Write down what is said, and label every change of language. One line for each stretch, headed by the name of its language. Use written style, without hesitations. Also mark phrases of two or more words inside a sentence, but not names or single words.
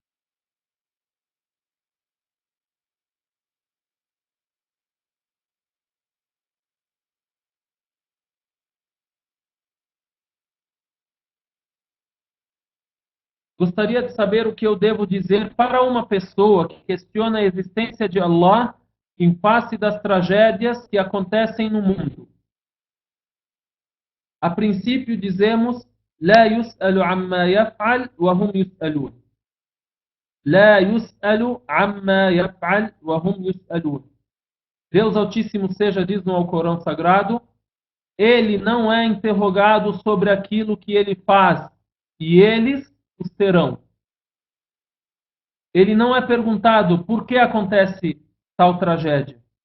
Portuguese: Gostaria de saber o que eu devo dizer para uma pessoa que questiona a existência de Allah em face das tragédias que acontecem no mundo. A princípio dizemos:
Arabic: لا يسأل عما يفعل وهم يسألون. لا يسأل عما يفعل وهم يسألون.
Portuguese: Deus Altíssimo seja diz no Alcorão Sagrado: ele não é interrogado sobre aquilo que ele faz, e eles o serão. Ele não é perguntado por que acontece tal tragédia.